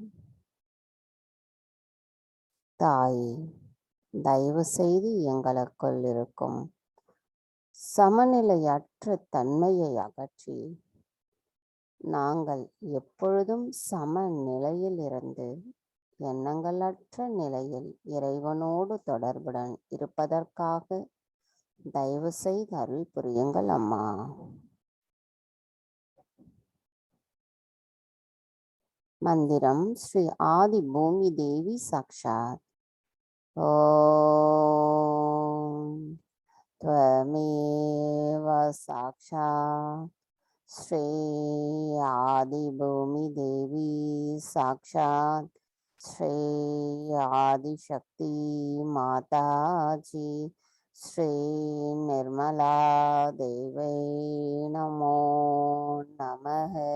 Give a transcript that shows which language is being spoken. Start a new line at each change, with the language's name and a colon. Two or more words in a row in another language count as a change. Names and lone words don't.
Tamil: தாயே, தயவு செய்து எங்களுக்குள் இருக்கும் சமநிலையற்ற தன்மையை அகற்றி நாங்கள் எப்பொழுதும் சமநிலையில் இருந்து எண்ணங்களற்ற நிலையில் இறைவனோடு தொடர்புடன் இருப்பதற்காக தயவு செய்து அருள் புரியுங்கள் அம்மா. மந்திரம் ஸ்ரீ ஆதி பூமி தேவி சாக்ஷாத்.
Sanskrit: ஓம் त्वमेव साक्षात् श्री आदि भूमि देवी साक्षात् श्री आदिशक्ति माताजी श्री निर्मला देवी नमो नमः.